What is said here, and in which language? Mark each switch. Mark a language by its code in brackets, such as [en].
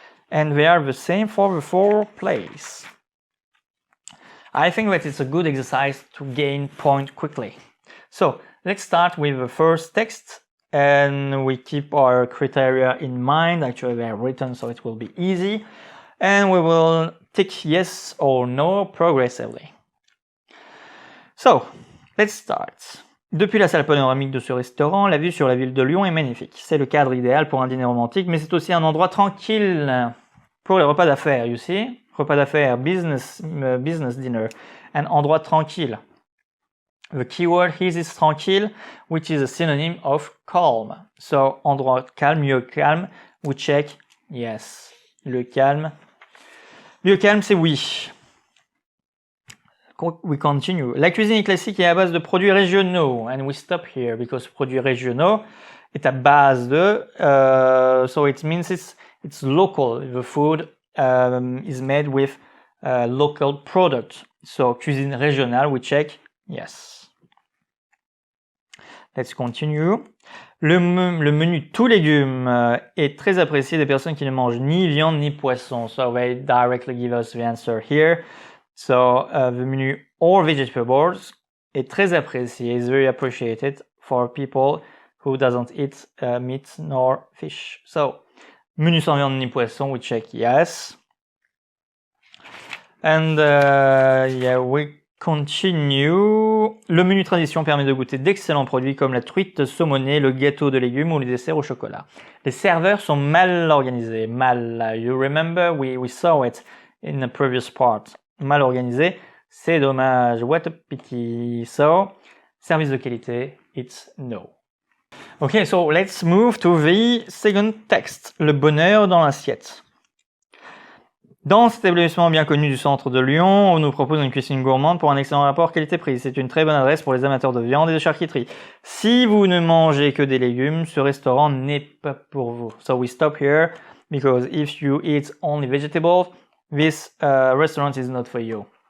[en] And they are the same for the 4 plays. I think that it's a good exercise to gain points quickly. So let's start with the first text and we keep our criteria in mind. Actually, they are written so it will be easy. And we will tick yes or no progressively. So, let's start. [fr] Depuis la salle panoramique de ce restaurant, la vue sur la ville de Lyon est magnifique. C'est le cadre idéal pour un dîner romantique, mais c'est aussi un endroit tranquille pour les repas d'affaires, [en] you see? [fr] Repas d'affaires, [en] business dinner, and [fr] endroit tranquille. [en] The keyword here is tranquille, which is a synonym of calm. [fr] So, endroit calme, mieux calme, [en] we check yes. [fr] Le calme. Mieux calme, c'est oui. [en] We continue. [fr] La cuisine classique est à base de produits régionaux. [en] And we stop here because [fr] produits régionaux est à base de, [en] so it means it's local. The food is made with local product. So [fr] cuisine régionale, [en] we check yes. Let's continue. [fr] Le menu tout légumes est très apprécié des personnes qui ne mangent ni viande ni poisson. [en] So they directly give us the answer here. So the menu all vegetables [fr] est très apprécié, [en] is very appreciated for people who doesn't eat meat nor fish. So, [fr] menu sans viande ni poisson, [en] we check yes. And yeah, we continue. [fr] Le menu tradition permet de goûter d'excellents produits comme la truite saumonée, le gâteau de légumes ou les desserts au chocolat. Les serveurs sont mal organisés. [en] Mal, you remember, we saw it in the previous part. [fr] Mal organisé, c'est dommage. [en] What a pity. So, [fr] service de qualité, [en] it's no. Okay, so let's move to the second text. [fr] Le bonheur dans l'assiette. Dans cet établissement bien connu du centre de Lyon, on nous propose une cuisine gourmande pour un excellent rapport qualité-prix. C'est une très bonne adresse pour les amateurs de viande et de charcuterie. Si vous ne mangez que des légumes, ce restaurant n'est pas pour vous. [en] So we stop here because if you eat only vegetables, this restaurant is not for you.